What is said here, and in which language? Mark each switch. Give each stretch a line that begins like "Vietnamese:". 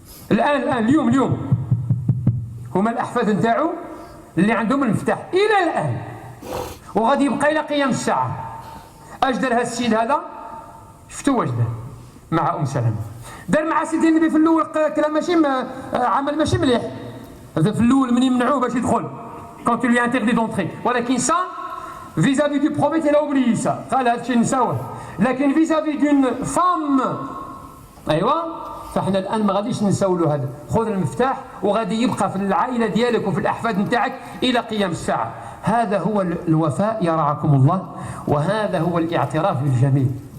Arabic: الآن اليوم هما الأحفاد نتاعو اللي عندهم المفتاح إلى الآن، وغادي يبقى إلى قيام الساعة. اش دار هذا السيد هذا؟ شفتوا واش دار مع أم سلمة؟ دار مع سيدي النبي في الأول كلام ماشي عمل ماشي مليح. هذا في الأول من يمنعوه باش يدخل
French: quand il lui interdit d'entrer،
Arabic: ولكن
French: ça vis-à-vis du prophète il a oublié ça.
Arabic: قال هذا الشيء نساوه، لكن
French: vis-à-vis d'une femme
Arabic: أيوة فاحنا الآن ما غاديش نساولو هذا. خذ المفتاح وغادي يبقى في العائلة ديالك وفي الأحفاد نتاعك إلى قيام الساعة. هذا هو الوفاء يرعاكم الله، وهذا هو الاعتراف بالجميل.